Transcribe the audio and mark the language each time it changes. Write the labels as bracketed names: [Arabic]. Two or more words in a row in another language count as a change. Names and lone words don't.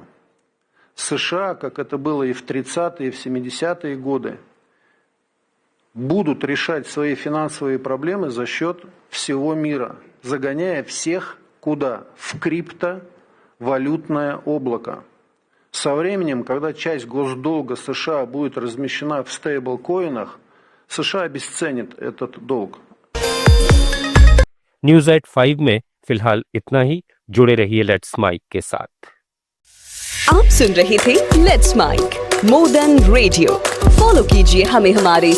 [Russian] США, как это было и в 30-е, и в 70-е годы, будут решать свои финансовые проблемы за счет всего мира, загоняя всех куда? В криптовалютное облако. Со временем, когда часть госдолга США будет размещена в стейблкоинах, США обесценит этот долг. [English] news at [Hindi] 5 में फिलहाल इतना ही। जुड़े रहिए लेट्स माइक के साथ। आप सुन रहे थे लेट्स माइक [English] more than radio. [Hindi] फॉलो कीजिए हमें हमारे